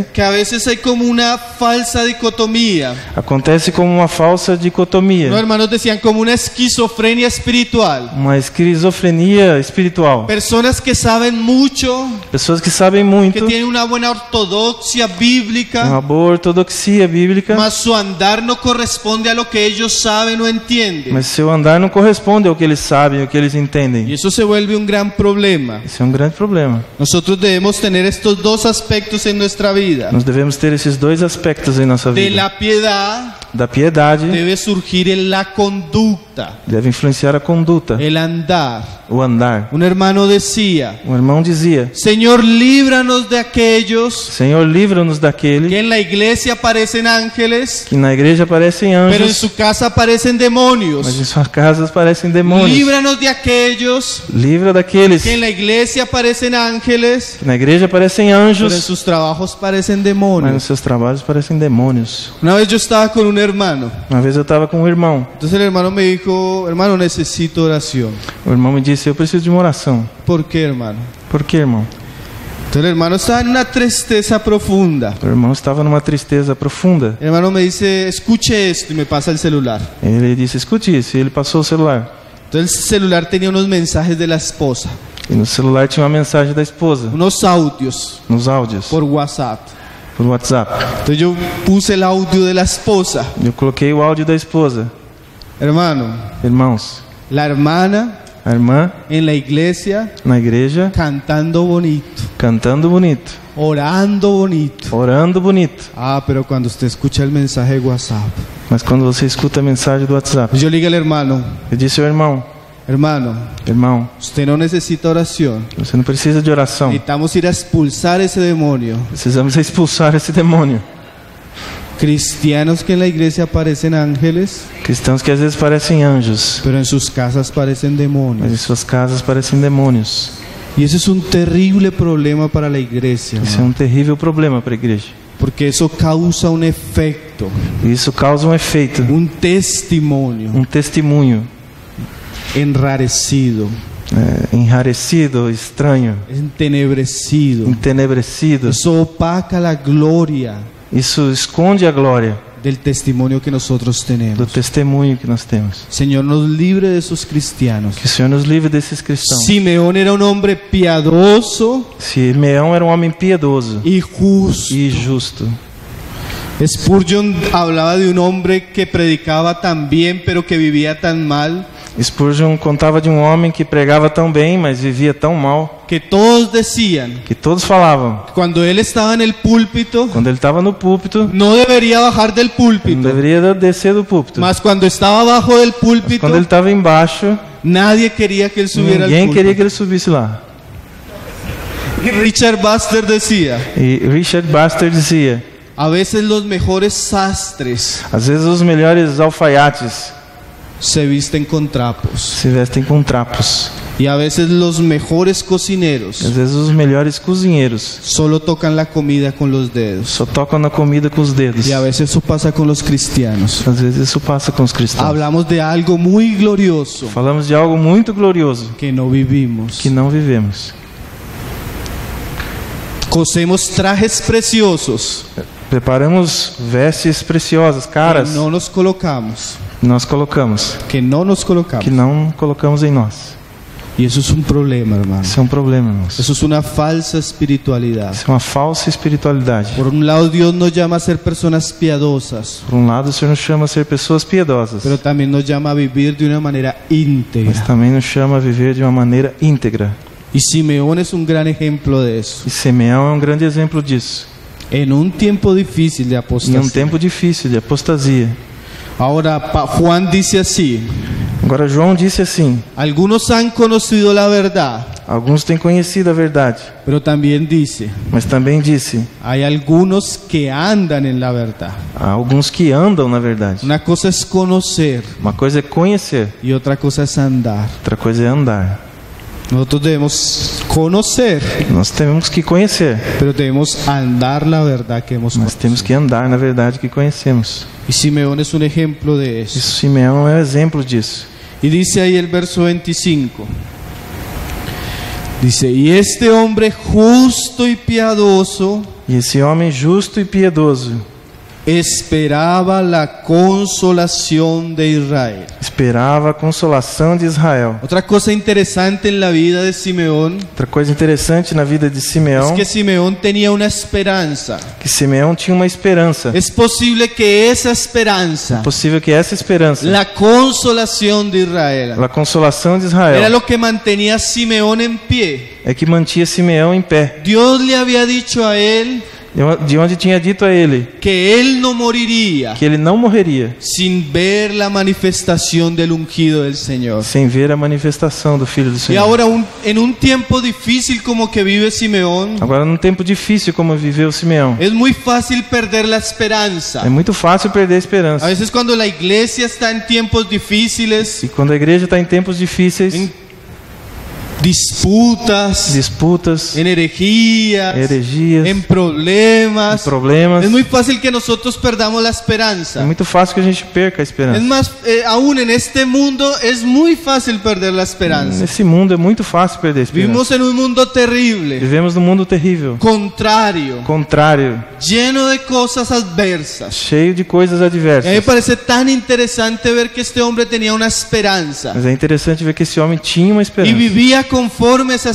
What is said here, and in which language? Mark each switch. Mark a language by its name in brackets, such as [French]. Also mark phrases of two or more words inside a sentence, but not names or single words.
[Spanish] que a veces hay como una falsa dicotomía. [Portuguese] como uma falsa dicotomia, [Spanish] Los hermanos decían como una esquizofrenia espiritual. [Portuguese] uma esquizofrenia espiritual. [Spanish] Personas que saben mucho, [Portuguese] Pessoas que sabem que muito, [Spanish] tienen una buena ortodoxia bíblica, [Portuguese] uma boa ortodoxia bíblica, [Spanish] mas su andar no corresponde a lo que ellos saben o entienden. [Portuguese] mas seu andar não corresponde ao que eles sabem, ao que eles [Spanish] Y [Portuguese] entendem. [Spanish] eso se vuelve un gran problema. [Portuguese] Esse é um grande problema. [Spanish] Nosotros debemos tener estos dos aspectos en nuestra vida. [Portuguese] Nós devemos ter esses dois aspectos em nossa [Spanish] De [Portuguese] vida. [Spanish] la piedad [Portuguese] Da piedade [Spanish] debe surgir en la conducta, [Portuguese] deve influenciar a conduta, [Spanish] el andar. [Portuguese] o andar. [Spanish] Un hermano decía: [Portuguese] Um irmão dizia: [Spanish] Señor, líbranos de aquellos [Portuguese] Senhor, livra-nos daquele [Spanish] que en la iglesia parecen ángeles, [Portuguese] que na igreja parecem [Spanish] pero en [Portuguese] anjos, [Spanish] su casa parecen [Portuguese] mas [Spanish] demonios. [Portuguese] em suas casas parecem demônios. [Spanish] Líbranos de aquellos [Portuguese] Livra daqueles [Spanish] que en la iglesia parecen ángeles, [Portuguese] que na igreja parecem [Spanish] pero en [Portuguese] anjos, [Spanish] sus trabajos parecen [Portuguese] mas nos [Spanish] demonios. [Portuguese] seus trabalhos parecem demônios. [Spanish] Una vez yo estaba con un hermano. [Portuguese] Uma vez eu estava com um irmão. [Spanish] Entonces el hermano me dijo: hermano, necesito oración. [Portuguese] O irmão me disse: eu preciso de uma oração. [Spanish] ¿Por qué, hermano? [Portuguese] Por quê, irmão? [Spanish] Entonces el hermano estaba en una tristeza profunda. [Portuguese] O irmão estava numa tristeza profunda. [Spanish] El hermano me dice: escuche esto, y me pasa el celular. [Portuguese] Ele disse: escute isso. E ele passou o celular. [Spanish] Entonces el celular tenía unos mensajes de la esposa, [Portuguese] E no celular tinha uma mensagem da esposa, [Spanish] unos audios [Portuguese] nos áudios, [Spanish] por WhatsApp. [Portuguese] por WhatsApp. [Spanish] Entonces yo puse el audio de la esposa. [Portuguese] Eu coloquei o áudio da esposa. [Spanish] Hermano, [Portuguese] Irmãos, [Spanish] la hermana [Portuguese] a irmã [Spanish] en la iglesia [Portuguese] na igreja [Spanish] cantando bonito, [Portuguese] cantando bonito, [Spanish] orando bonito. [Portuguese] orando bonito. [Spanish] Ah, pero cuando usted escucha el mensaje de WhatsApp, [Portuguese] Mas quando você escuta a mensagem do WhatsApp, [Spanish] yo le digo al hermano: [Portuguese] eu disse ao irmão: [Spanish] hermano, [Portuguese] irmão, [Spanish] usted no necesita oración. [Portuguese] você não precisa de oração. [Spanish] Necesitamos ir a expulsar ese demonio. [Portuguese] Precisamos expulsar esse demônio. [Spanish] Cristianos que en la iglesia parecen ángeles, [Portuguese] Cristãos que às vezes parecem anjos, [Spanish] pero en sus casas parecen [Portuguese] mas [Spanish] demonios. [Portuguese] em suas casas parecem demônios. [Spanish] Y eso es un terrible problema para la iglesia, [Portuguese] Isso é [Spanish] hermano, [Portuguese] um terrível problema para a igreja. [Spanish] porque eso causa un efecto, [Portuguese] E isso causa um efeito, [Spanish] un testimonio [Portuguese] um testemunho [Spanish] enrarecido, [Portuguese] enrarecido, estranho, [Spanish] entenebrecido. [Portuguese] entenebrecido. [Spanish] Eso opaca la gloria [Portuguese] Isso esconde a glória [Spanish] del testimonio que nosotros [Portuguese] do [Spanish] tenemos. [Portuguese] testemunho que nós temos. [Spanish] Señor, nos libre de esos cristianos. [Portuguese] Que o Senhor nos livre desses cristãos. [Spanish] Simeón era un hombre piadoso [Portuguese] Simeão era um homem piedoso [Spanish] y justo. [Portuguese] e justo. [Spanish] Spurgeon hablaba de un hombre que predicaba tan bien pero que vivía tan mal, [Portuguese] Spurgeon contava de um homem que pregava tão bem, mas vivia tão mal, [Spanish] que todos decían [Portuguese] que todos falavam, [Spanish] que cuando él estaba en el púlpito [Portuguese] quando ele estava no púlpito, [Spanish] no debería bajar del [Portuguese] não [Spanish] púlpito, [Portuguese] deveria descer do púlpito. [Spanish] mas cuando estaba abajo del [Portuguese] Mas [Spanish] púlpito [Portuguese] quando ele estava embaixo, [Spanish] nadie quería que él subiera al [Portuguese] ninguém queria [Spanish] púlpito. [Portuguese] que ele subisse lá. [Spanish] Y Richard Baxter decía: [Portuguese] E Richard Baxter dizia: [Spanish] a veces los mejores sastres [Portuguese] às vezes os melhores alfaiates [Spanish] se visten con trapos, [Portuguese] se vestem com trapos. [Spanish] y a veces los mejores cocineros [Portuguese] Às vezes os melhores cozinheiros [Spanish] solo tocan la comida con los dedos. [Portuguese] só tocam na comida com os dedos. [Spanish] Y a veces eso pasa con los cristianos. [Portuguese] Às vezes isso passa com os cristãos. [Spanish] Hablamos de algo muy glorioso [Portuguese] Falamos de algo muito glorioso [Spanish] que no vivimos. [Portuguese] que não vivemos. [Spanish] Cosemos trajes preciosos [Portuguese] Preparamos vestes preciosas, caras, [Spanish] que no nos colocamos. [Portuguese] Nós colocamos, [Spanish] que no nos colocamos. [Portuguese] que não colocamos em nós. [Spanish] Y eso es un problema, hermano. [Portuguese] Isso é um problema, irmãos. [Spanish] Eso es una falsa espiritualidad. [Portuguese] Isso é uma falsa espiritualidade. [Spanish] Por un lado, Dios nos llama a ser personas piadosas, [Portuguese] Por um lado, o Senhor nos chama a ser pessoas piedosas, [Spanish] pero también nos llama a vivir de una manera [Portuguese] mas [Spanish] íntegra. [Portuguese] também nos chama a viver de uma maneira íntegra. [Spanish] Y Simeón es un gran ejemplo de eso. [Portuguese] E Simeão é um grande exemplo disso. [Spanish] En un tiempo difícil de [Portuguese] Em um [Spanish] apostasía. [Portuguese] tempo difícil de apostasia. [Spanish] Ahora, Juan dice así: [Portuguese] Agora João disse assim: [Spanish] algunos han conocido la verdad, [Portuguese] alguns têm conhecido a verdade, [Spanish] pero también dice, [Portuguese] mas também disse: [Spanish] hay algunos que andan en la verdad. [Portuguese] há alguns que andam na verdade. [Spanish] Una cosa es conocer [Portuguese] Uma coisa é conhecer, [Spanish] y otra cosa es andar. [Portuguese] outra coisa é andar. [Spanish] Nosotros debemos conocer, [Portuguese] Nós temos que conhecer, [Spanish] pero debemos andar la verdad que hemos [Portuguese] nós temos [Spanish] conocido. [Portuguese] que andar na verdade que conhecemos. [Spanish] Y Simeón es un ejemplo de eso. [Portuguese] Isso, Simeão é um exemplo disso. [Spanish] Y dice ahí el verso 25. Dice, y este hombre justo y piadoso [Portuguese] E esse homem justo e piedoso [Spanish] esperaba la consolación de Israel. [Portuguese] esperava a consolação de Israel. [Spanish] Otra cosa interesante en la vida de Simeón [Portuguese] Outra coisa interessante na vida de [Spanish] es [Portuguese] Simeão, [Spanish] que Simeón tenía una esperanza. [Portuguese] que Simeão tinha uma esperança. [Spanish] Es posible que esa esperanza, [Portuguese] É possível que essa esperança, [Spanish] la consolación de Israel, [Portuguese] a consolação de [Spanish] era [Portuguese] Israel, [Spanish] lo que mantenía a Simeón en pie. [Portuguese] é que mantinha Simeão em pé. [Spanish] Dios le había dicho a él [Portuguese] De onde tinha dito a ele [Spanish] que él no moriría [Portuguese] que ele não morreria [Spanish] sin ver la manifestación del ungido del Señor. [Portuguese] sem ver a manifestação do Filho do [Spanish] Y [Portuguese] Senhor. [Spanish] ahora, en un tiempo difícil como que vive Simeón, [Portuguese] Agora, num tempo difícil como viveu Simeão, [Spanish] es muy fácil perder la esperanza. [Portuguese] é muito fácil perder a esperança. [Spanish] A veces cuando la iglesia está en tiempos difíciles, [Portuguese] E quando a igreja está em tempos difíceis, [Spanish] en disputas, [Portuguese] disputas, [Spanish] en herejías, [Portuguese] heregias, [Spanish] en problemas, [Portuguese] problemas, [Spanish] es muy fácil que nosotros perdamos la [Portuguese] é [Spanish] esperanza. [Portuguese] muito fácil que a gente perca a [Spanish] Es [Portuguese] esperança. [Spanish] más, aún en este mundo es muy fácil perder la esperanza. [Portuguese] Nesse mundo é muito fácil perder a esperança. [Spanish] Vivimos en un mundo terrible, [Portuguese] Vivemos num mundo terrível, [Spanish] contrario, [Portuguese] contrário, [Spanish] lleno de cosas adversas. [Portuguese] cheio de coisas [Spanish] Y a mí me [Portuguese] adversas. [Spanish] parece tan interesante ver que este hombre tenía una esperanza [Portuguese] Mas é interessante ver que esse homem tinha uma [Spanish] y [Portuguese] esperança [Spanish] vivía conforme a esa